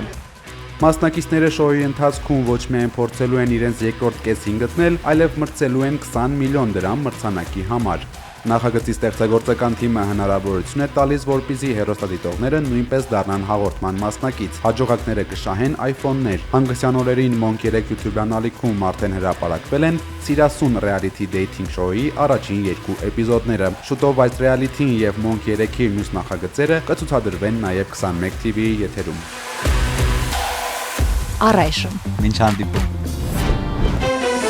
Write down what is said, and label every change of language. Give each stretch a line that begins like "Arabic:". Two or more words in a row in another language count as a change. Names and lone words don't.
Armenian: Մասնակիցները շոուի ընթացքում ոչ միայն փորձելու են իրենց երկրորդ կեսին գտնել, այլև մրցելու են 20 միլիոն դրամ մրցանակի համար։ Նախագծի ստեղծագործական թիմը հնարավորություն է տալիս, որպեսզի հեռուստադիտողները նույնպես դառնան հաղորդման մասնակից։ Հաջողակները կշահեն iPhone-ներ։ Հանգստյան օրերին Monk 3 YouTube-յան ալիքում արդեն հրապարակվել են Սիրասուն
English: reality dating show-
Armenian: ի առաջին 2 էպիզոդները։ Շուտով այս reality-ին եւ Monk 3-ի մյուս նախագծերը կցուցադրվեն նաեւ 21 TV-ի եթերում։ Առայժմ։ Մինչ հանդիպում։